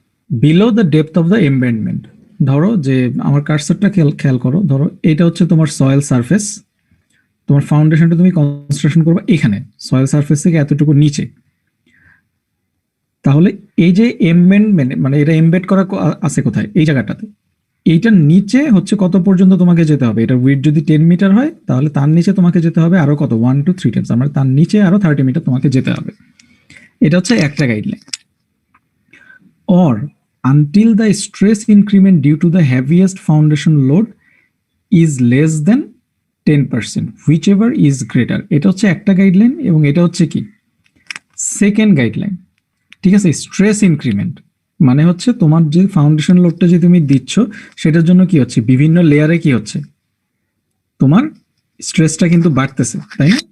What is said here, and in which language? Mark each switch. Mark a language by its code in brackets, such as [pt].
[en] below the depth of the embedment, [bn] ধরো যে আমার কার্সারটা খেয়াল করো, ধরো এটা হচ্ছে তোমার সয়েল সারফেস, তোমার ফাউন্ডেশনটা তুমি কনস্ট্রাকশন করবে এখানে সয়েল সারফেস থেকে এতটুকু নিচে, তাহলে এই যে এমবেডমেন্ট মানে এটা এমবেড করা আছে কোথায়, এই জায়গাটাতে, এইটার নিচে হচ্ছে কত পর্যন্ত তোমাকে যেতে হবে। এটা উইডথ যদি 10 মিটার হয় তাহলে তার নিচে তোমাকে যেতে হবে আরো কত 1 to 3 টাইমস, মানে তার নিচে আরো 30 মিটার তোমাকে যেতে হবে। এটা হচ্ছে একটা guideline. [en] Or until the stress increment due to the heaviest foundation load is less than 10%, whichever is greater। [bn] এটা হচ্ছে একটা গাইডলাইন, এবং এটা হচ্ছে কি সেকেন্ড গাইডলাইন, ঠিক আছে। স্ট্রেস ইনক্রিমেন্ট মানে হচ্ছে তোমার যে ফাউন্ডেশন লোডটা যে তুমি দিচ্ছ সেটার জন্য কি হচ্ছে, বিভিন্ন লেয়ারে কি হচ্ছে, তোমার স্ট্রেসটা কিন্তু বাড়তেছে, তাই না।